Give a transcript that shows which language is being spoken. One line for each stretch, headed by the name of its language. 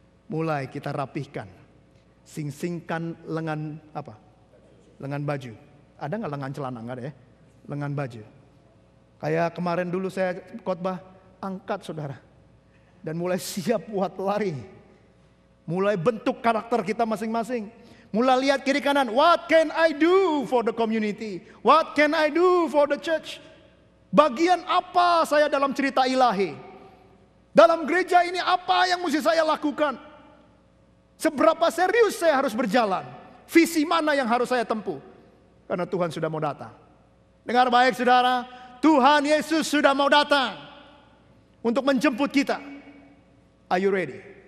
Indonesian: Mulai kita rapihkan. Sing-singkan lengan apa? Lengan baju. Ada nggak lengan celana? Nggak ada ya? Lengan baju. Kayak kemarin dulu saya khotbah, angkat saudara. Dan mulai siap buat lari. Mulai bentuk karakter kita masing-masing. Mulai lihat kiri kanan.
English: What can I do for the community? What can I do for the church?
Indonesian: Bagian apa saya dalam cerita ilahi? Dalam gereja ini apa yang mesti saya lakukan? Seberapa serius saya harus berjalan? Visi mana yang harus saya tempuh? Karena Tuhan sudah mau datang. Dengar baik saudara, Tuhan Yesus sudah mau datang untuk menjemput kita.
English: Are you ready?